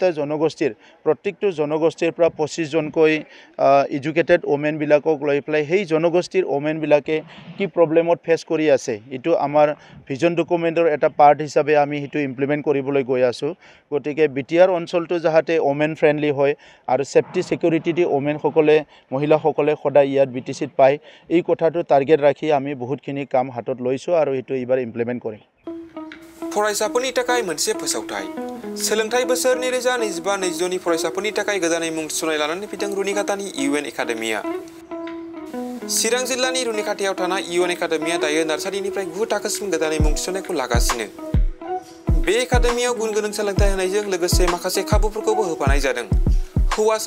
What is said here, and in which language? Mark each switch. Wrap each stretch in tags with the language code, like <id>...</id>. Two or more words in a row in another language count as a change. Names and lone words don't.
<as>জনগোষ্ঠীৰ প্ৰত্যেকটো জনগোষ্ঠীৰ পৰা 25 জনকৈ</as> <en>educated women</en> <as>বিলাকক লৈ প্লাই সেই জনগোষ্ঠীৰ ওমেন বিলাকে কি প্ৰবলেমত ফেস কৰি আছে এটো আমাৰ</as> <en>vision document</en> <as>এটা পাৰ্ট হিচাপে আমি হেতু ইমপ্লিমেন্ট কৰিবলৈ গৈ আছো গতিকে বিটিআৰ অঞ্চলটো যাহাতে</as> <en>women friendly</en> <as>হয় আৰু</as> <en>safety security</en> <as>দি ওমেন সকলে মহিলা সকলে সদায় ইয়াত বিটিসিত পায় এই কথাটো টাৰ্গেট ৰাখি আমি বহুতখিনি কাম হাতত লৈছো আৰু এটো এবাৰ ইমপ্লিমেন্ট কৰিম</as> <brx>फरायसाफोरनि थाखाय मोनसे फोसावथाय सोलोंथाय बोसोर 2025-22 नि फरायसाफोरनि थाखाय गोदानै मुं थिसननाय लानानै फैदों रुनिखातानि इउएन एकाडेमिया चिरां जिल्लानि रुनिखातायाव थानाय इउएन एकाडेमिया दायो नार्सारिनिफ्राय 9 थाखोसिम गोदानै मुं थिसननायखौ लागासिनो बे एकाडेमियाव गुन गोनां सोलोंथाय होनायजों लोगोसे माखासे खाबुफोरखौबो होफानाय जादों हौवासा</brx>